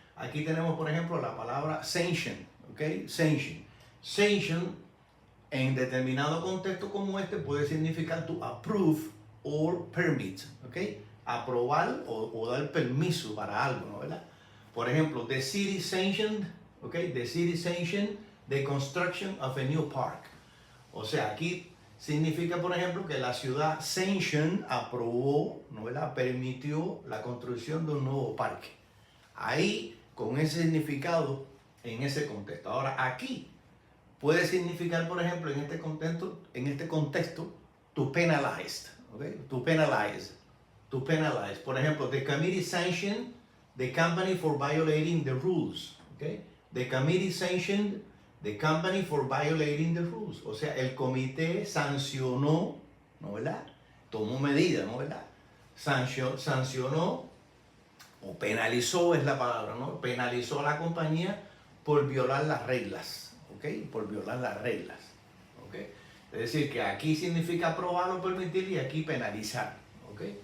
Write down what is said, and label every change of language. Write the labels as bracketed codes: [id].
[es] Aquí tenemos, por ejemplo, la palabra sanction, ¿ok? Sanction, en determinado contexto como este, puede significar [en] to approve or permit, [es] ¿ok? Aprobar o dar permiso para algo, ¿no verdad? Por ejemplo, [en] the city sanctioned, [es] ¿ok? [en] The city sanctioned the construction of a new park. [es] O sea, aquí significa, por ejemplo, que la ciudad sanction aprobó, ¿no verdad? Permitió la construcción de un nuevo parque. Ahí, con ese significado, en ese contexto. Ahora, aquí puede significar, por ejemplo, en este contexto, to penalize, ¿ok? [en] To penalize. [es] Por ejemplo, [en] the committee sanctioned the company for violating the rules, ¿ok? The committee sanctioned the company for violating the rules. [es] O sea, el comité sancionó, ¿no verdad? Tomó medidas, ¿no verdad? Sancionó o penalizó es la palabra, ¿no? Penalizó a la compañía por violar las reglas, ¿ok? Por violar las reglas, ¿ok? Es decir, que aquí significa aprobar o permitir y aquí penalizar, ¿ok?